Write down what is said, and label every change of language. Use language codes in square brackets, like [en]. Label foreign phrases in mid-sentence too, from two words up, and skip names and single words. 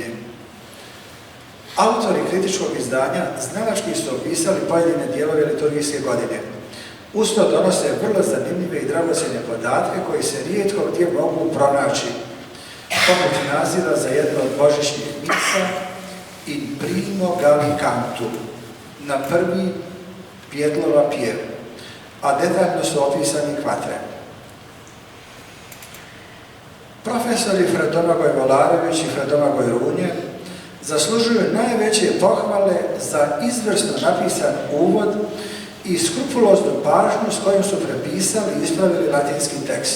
[hr] Autori kritičkog izdanja znalački su opisali pojedine dijelove liturgijske godine. Uz to donose vrlo zanimljive i dragocjene podatke koji se rijetko gdje mogu pronaći, poput naziva za jedno od božićnih misa [la] in primo gallicantum, [hr] na prvi Pjedlova pjev, a detaljno su opisani kvatre. Profesori Fradomagoj Volarević i Fradomagoj Runje zaslužuju najveće pohvale za izvrsno napisan uvod i skrupuloznu pažnju s kojom su prepisali i ispravili latinski tekst.